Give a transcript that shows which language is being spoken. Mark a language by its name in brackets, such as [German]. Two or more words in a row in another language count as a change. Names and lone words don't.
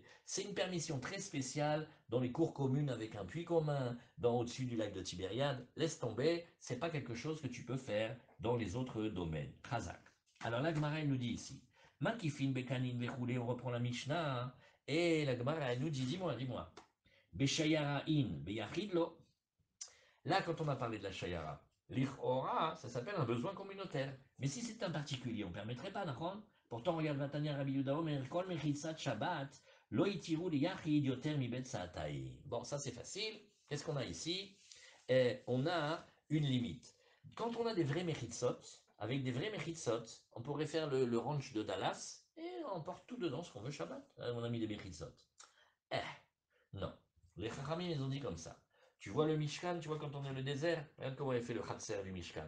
[French] C'est une permission très spéciale dans les cours communes avec un puits commun, au-dessus du lac de Tibériade. Laisse tomber, c'est pas quelque chose que tu peux faire dans les autres domaines. Khazak. Alors la Gemara nous dit ici, [Hebrew] מקיפין בקנים ובחבלים, [French] on reprend la Mishnah, hein, et la Gemara nous dit, dis-moi, [Aramaic] בשיירה אין, ביחיד לא. [French] Là, quand on a parlé de la Shayara, l'Ichora, ça s'appelle un besoin communautaire. Mais si c'est un particulier, on ne permettrait pas, d'accord? Pourtant, regarde [Hebrew] ותניא רבי יהודה אומר כל מחיצת שבת לא התירו ליחיד יותר מבית סאתים. [French] Bon, ça c'est facile. Qu'est-ce qu'on a ici? On a une limite. Quand on a des vrais mechitzot, avec des vrais mechitzot, on pourrait faire le ranch de Dallas et on porte tout dedans ce qu'on veut Shabbat. On a mis des mechitzot. Eh, non. Les Chachamim, ils ont dit comme ça. Tu vois le Mishkan, tu vois quand on est dans le désert, regarde comment il fait le Khatser du Mishkan.